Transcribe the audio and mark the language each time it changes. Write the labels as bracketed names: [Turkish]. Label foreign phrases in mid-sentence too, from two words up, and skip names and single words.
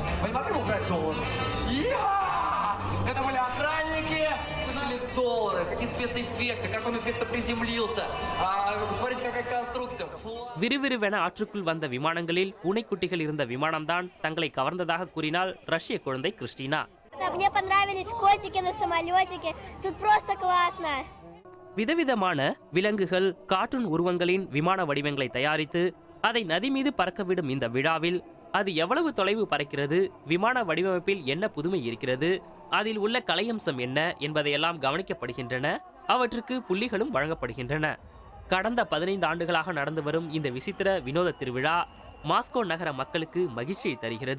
[Russian] Это были охранники, $1000, какие спецэффекты, как он эффектно приземлился. Посмотрите, какая конструкция. [Tamil] விறுவிறுவென ஆற்றுக்குள் வந்த விமானங்களில் பூனைக்குட்டிகள் இருந்த விமானம்தான் தங்களை கவர்ந்ததாக கூறினாள் ரஷ்ய குழந்தை கிறிஸ்டினா. [Russian] Мне понравились котики на самолетике. Тут просто классно. [Tamil] விதவிதமான விலங்குகள், கார்ட்டூன் உருவங்களின் விமான வடிவங்களை தயாரித்து அதை நதி மீது பறக்கவிடும் இந்த விழாவில் அது எவ்வளவு தொலைவு பறக்கிறது, விமான வடிவமைப்பில் என்ன புதுமை இருக்கிறது, அதில் உள்ள கலையம்சம் என்ன என்பதையெல்லாம் கவனிக்கப்படுகின்றன. அவற்றுக்கு புள்ளிகளும் வழங்கப்படுகின்றன. கடந்த 15 ஆண்டுகளாக நடந்து வரும் இந்த விசித்திர வினோத திருவிழா மாஸ்கோ நகர மக்களுக்கு மகிழ்ச்சியை தருகிறது.